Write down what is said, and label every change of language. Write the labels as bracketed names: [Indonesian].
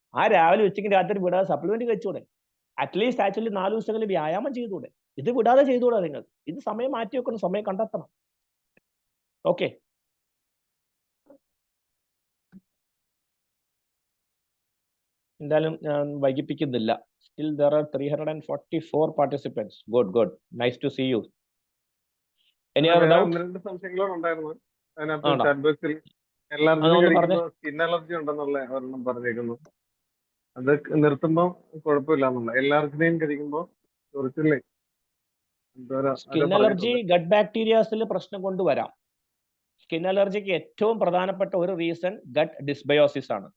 [Malayalam] ആ രാവിലെ ഉച്ചയ്ക്ക് രാത്രി വിടാതെ സപ്ലിമെന്റ് കഴിച്ചൂടെ? അറ്റ്ലീസ്റ്റ് ആക്ച്വലി 4 ദിവസങ്ങളിൽ വ്യായാമം ചെയ്തുകൂടെ? ഇത് വിടാതെ ചെയ്തുകൂടാ നിങ്ങൾ? ഇത് സമയം മാറ്റി വെക്കണം, സമയം കണ്ടെത്തണം. ഓക്കെ, എന്തായാലും ഞാൻ വൈകിപ്പിക്കുന്നില്ല. [English] Still there are 344 participants. Good. Nice to see you. Any other [Malayalam] വേറെ [English] doubt? [Malayalam] 1-2 സംശയങ്ങളോട് ഉണ്ടായിരുന്നു അതിനകത്ത്. ആണോ? ചാറ്റ് ബോക്സിൽ എല്ലാവർക്കും അതൊന്ന് പറഞ്ഞേ. കഴിക്കുമ്പോൾ സ്കിൻ അലർജി ഉണ്ടെന്നുള്ള ഒരെണ്ണം പറഞ്ഞേക്കുന്നു. അത് നിർത്തുമ്പോൾ കുഴപ്പമില്ല എന്നുള്ള, എല്ലാവർക്കും കഴിക്കുമ്പോൾ കുറച്ചില്ലേ സ്കിൻ അലർജി ഗട്ട് ബാക്ടീരിയാസിൽ പ്രശ്നം കൊണ്ടുവരാം. സ്കിൻ അലർജിക്ക് ഏറ്റവും പ്രധാനപ്പെട്ട ഒരു റീസൺ ഗട്ട് ഡിസ്ബയോസിസ് ആണ്.